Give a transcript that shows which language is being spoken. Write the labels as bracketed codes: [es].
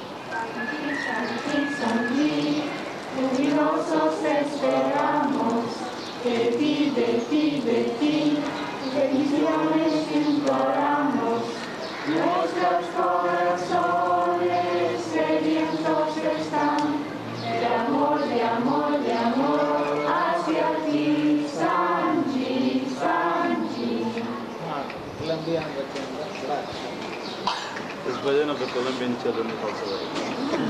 [es] Santi, Santi, jubilosos esperamos, de ti, de ti, de ti, bendiciones imploramos, nuestros corazones sedientos están, de amor, de amor, de amor hacia ti, Santi, Santi. [hi] हाँ, Colombia में बच्चे हैं, बड़ा अच्छा। [en] This bhajan of the Colombian children is also very good.